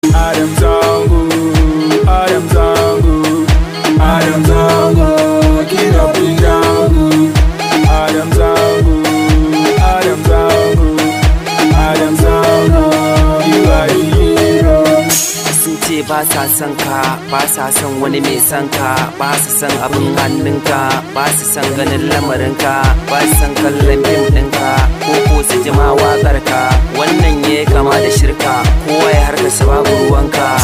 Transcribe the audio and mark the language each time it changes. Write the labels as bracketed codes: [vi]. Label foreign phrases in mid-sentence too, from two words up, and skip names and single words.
[ha] Adam Zango, Adam Zango, Adam Zango, [en] King of the Jungle. [ha] Adam Zango, Adam Zango, Adam Zango, [en] you are the hero. [ha] Sun ce ba sa son ka, ba sa son wani mai son ka, ba su son abin hannunka, ba su son ganin lamarinka, ba su son kallon fim ɗinka, ko, ko su ji ma waƙar ka. Wannan ya kama da shirka, kowa ya harka sa babu ruwanka.